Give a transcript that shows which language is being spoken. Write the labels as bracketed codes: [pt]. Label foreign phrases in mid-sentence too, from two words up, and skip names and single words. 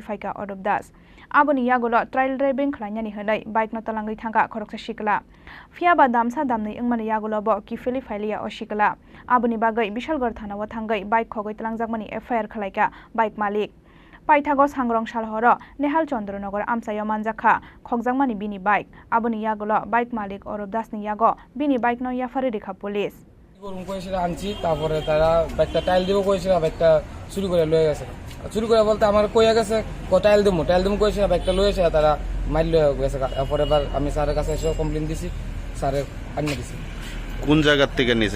[trp] faika Orobdas Aboni yagulo [en] trial driving [trp] khlainani henai bike no talangai thanga khoroksa Shikala Fiaba damsa damni ingmani yagulo bo kifeli failia o Shikala Aboni bagai Bishalgor thanawa thangai bike khogoi talangjakmani FIR khlaika bike malik Paithago Sangrong Salhoro Nehal Chandranagor Amsayo manjakha khokjangmani bini bike aboni yagulo bike malik Orobdas ni yago bini bike no yafari rekha police [bn] গরম করেছিল আনছি, তারপরে তারা বাইকটা টাইল দিব কইছিল, বাইকটা চুরি করে লয়ে গেছে। চুরি করে বলতে আমার কইয়া গেছে টাইল দিমু কইছিল, বাইকটা লয়ে এসে তারা মাইল লয়ে গেছে। তারপরে এবার আমি স্যারের কাছে এসে কমপ্লেন দিছি, স্যারে আনিয়ে দিছি। কোন জায়গার থেকে নিছে?